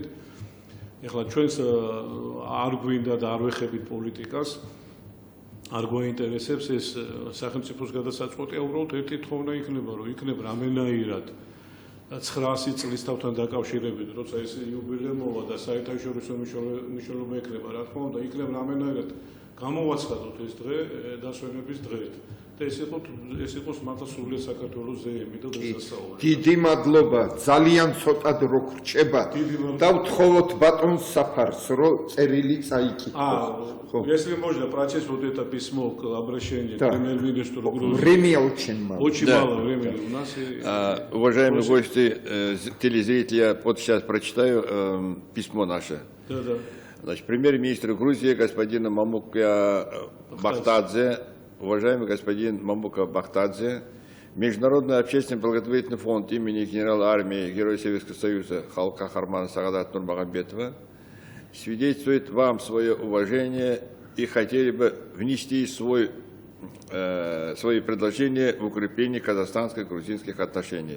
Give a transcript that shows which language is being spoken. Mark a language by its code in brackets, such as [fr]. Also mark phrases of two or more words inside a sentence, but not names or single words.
[ka] ეხლა ჩვენს არ გვინდა და არ ვეხებით პოლიტიკას, არ გვაინტერესებს ეს სახელმწიფოს გადასაწყვეტია, უბრალოდ ერთი თხოვნა იქნება, რომ იქნებ რამენაირად 900 წლის თავთან დაკავშირებით, როცა ეს იუბილე მოვა და საერთაშორისო მნიშვნელობა ექნება, რა თქმა უნდა, იქნებ რამენაირად გამოვაცხადოთ ეს დღე დასვენების დღედ. და ეს იყოს მართლა სრულიად საქართველოს ზეიმი და დასასწაული. დიდი მადლობა, ძალიან ცოტა დრო გრჩება და ვთხოვოთ батон Сафарс, რომ წერილი წაიკითხოს. [ru] Если можно, процесс вот это письмо к обращению к премьер-министру Грузии. Время очень мало. Очень мало времени у нас. Уважаемые гости, телезрители, я вот сейчас прочитаю письмо наше. Значит, премьер-министр Грузии господин Мамука Бахтадзе, уважаемый господин Мамука Бахтадзе, Международный общественный благотворительный фонд имени генерала армии Героя Советского Союза Халка Хармана Сагадат Нурмагомедова свидетельствует вам свое уважение и хотели бы внести свои предложения в укрепление казахстанско-грузинских отношений.